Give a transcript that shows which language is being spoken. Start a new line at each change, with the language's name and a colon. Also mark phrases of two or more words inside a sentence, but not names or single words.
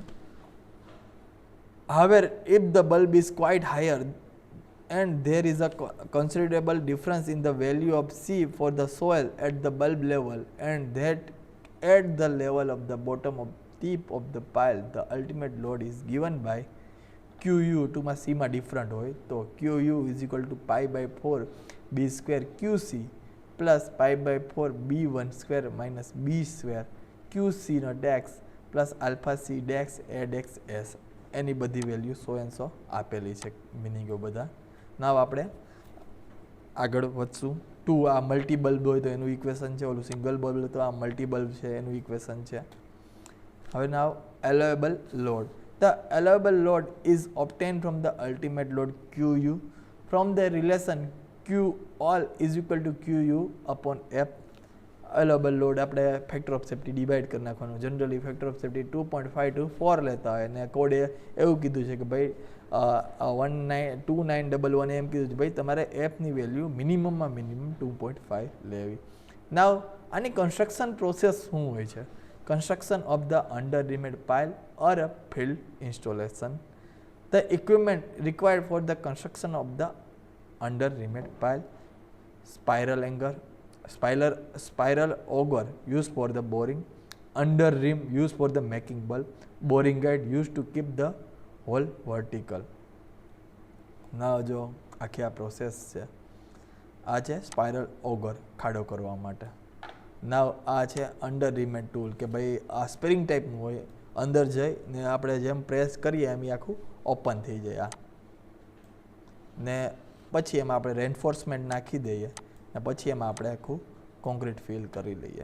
English: However, if the bulb is quite higher and there is a considerable difference in the value of C for the soil at the bulb level and that at the level of the bottom of tip of the pile, the ultimate load is given by QU
Gujarati: ટુમાં C માં ડિફરન્ટ હોય તો
English: QU is equal to pi by 4 B square QC plus pi by 4 B1 square minus B square QC નો dex plus alpha C dex A dex S.
Gujarati: એની બધી વેલ્યુ 100 આપેલી છે, મિનિંગો બધા. નાવ આપણે આગળ વધશું. 2 આ
English: multi bulb
Gujarati: હોય તો એનું ઇક્વેશન છે, ઓલું
English: single bulb
Gujarati: તો આ
English: multi bulb
Gujarati: છે એનું ઇક્વેશન છે. હવે નાવ
English: allowable load. The allowable load is obtained from the ultimate load QU from the relation Q all is equal to QU upon F. allowable load
Gujarati: આપણે
English: factor of safety
Gujarati: ડિવાઈડ કરી નાખવાનું. જનરલી
English: factor of safety
Gujarati: 2.5 to 4 લેતા હોય અને કોડે એવું કીધું છે કે ભાઈ 2911 એમ કીધું છે ભાઈ તમારે એફની વેલ્યુ મિનિમમમાં મિનિમમ 2.5 લેવી. નાવ આની કન્સ્ટ્રક્શન પ્રોસેસ શું હોય છે?
English: Construction of the under remed pile or a field installation. The equipment required for the construction of the under remed pile: spiral auger used for the boring, under rim used for the making bulb, boring guide used to keep the hole vertical.
Gujarati: Now જો આખી આ પ્રોસેસ છે, આ છે
English: spiral auger
Gujarati: ખાડો કરવા માટે. નાવ આ છે
English: under reamed tool
Gujarati: કે ભાઈ આ સ્પ્રિંગ ટાઈપનું હોય, અંદર જઈને આપણે જેમ પ્રેસ કરીએ એમ આખું ઓપન થઈ જાય આ, ને પછી એમાં આપણે રેન્ફોર્સમેન્ટ નાખી દઈએ ને પછી એમાં આપણે આખું કોન્ક્રીટ ફિલ કરી લઈએ.